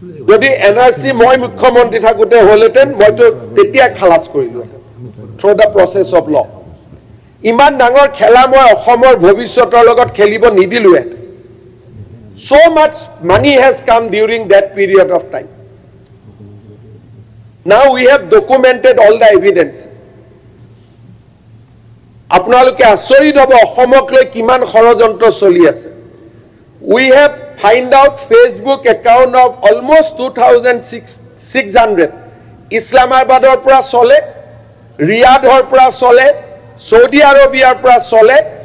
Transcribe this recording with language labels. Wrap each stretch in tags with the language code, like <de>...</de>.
<as>যদি NRC মই মুখ্যমন্ত্ৰী থাকোঁতে হ'লেতেন মইতো তেতিয়া খালাস কৰিলো through the process of law. ইমান ডাঙৰ খেলা মই অসমৰ ভৱিষ্যতৰ লগত খেলিব নিদিলোৱে.</as> <en>So much money has come during that period of time. Now we have documented all the evidences.</en> <as>আপোনালোকে আচৰিত হ'ব অসমক লৈ কিমান ষড়যন্ত্ৰ চলি আছে. We have find out Facebook account of almost 2,600 ইছলামাবাদৰ পৰা চলে, ৰিয়াদৰ পৰা চলে, সৌদি আৰবিয়াৰ পৰা চলে.</as>